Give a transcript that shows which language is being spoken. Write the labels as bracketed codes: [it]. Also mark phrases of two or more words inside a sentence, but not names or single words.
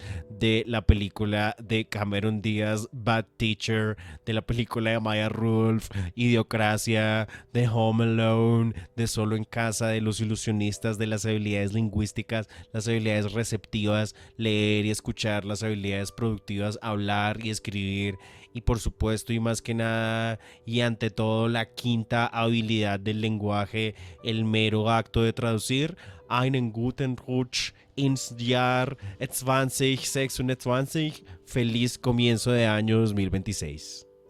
[es] de la película de Cameron Díaz, Bad Teacher, de la película de Maya Rudolph, Idiocracia, de Home Alone, de Solo en Casa, de Los Ilusionistas, de las habilidades lingüísticas, las habilidades receptivas, leer y escuchar, las habilidades productivas, hablar y escribir y por supuesto y más que nada y ante todo la quinta habilidad del lenguaje, el mero acto de traducir. [de] Einen guten Rutsch ins Jahr 2026. [es] Feliz comienzo de año 2026.